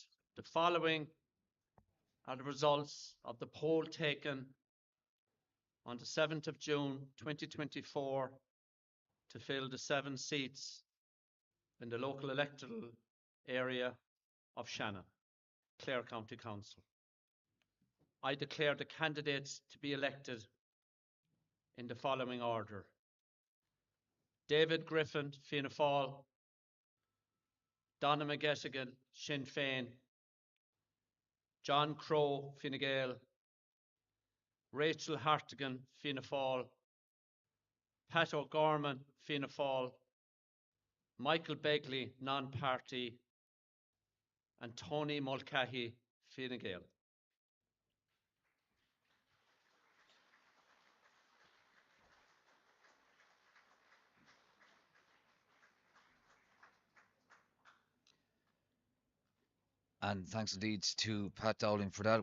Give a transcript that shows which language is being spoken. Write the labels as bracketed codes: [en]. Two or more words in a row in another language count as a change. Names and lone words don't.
[en] The following are the results of the poll taken on the 7th of June 2024 to fill the 7 seats in the local electoral area of Shannon, Clare County Council. I declare the candidates to be elected in the following order. David Griffin, Fianna Fáil. Donna McGettigan, Sinn Féin. John Crowe, Fine Gael. Rachel Hartigan, Fianna Fáil. Pat O'Gorman, Fianna Fáil. Michael Begley, non-party. And Tony Mulcahy, Fine Gael. And thanks indeed to Pat Dowling for that.